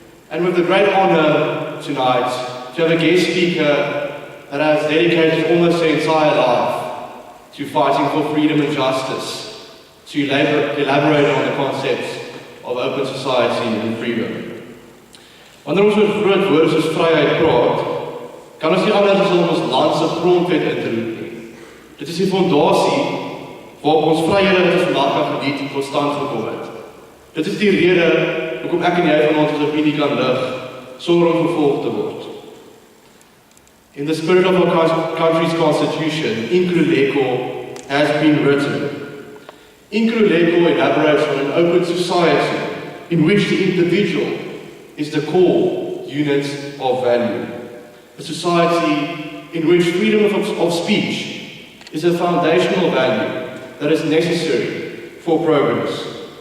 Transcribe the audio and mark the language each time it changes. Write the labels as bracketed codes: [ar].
[en] And with the great honor tonight to have a guest speaker that has dedicated almost their entire life to fighting for freedom and justice, to elaborate on the concepts of open society and freedom. [af] Wanneer ons oor groot woorde soos vryheid praat, kan ons nie anders as om ons land se grondwet in te roep nie. Dit is die fondasie waarop ons vryhede wat ons vandag kan geniet tot stand gekom het. Dit is die rede hoekom ek en jy van ons opinie kan lig sonder om vervolg te word. [en] In the spirit of our country's constitution, Inkululeko has been written. Inkululeko elaborates on an open society in which the individual is the core unit of value. A society in which freedom of speech is a foundational value that is necessary for progress.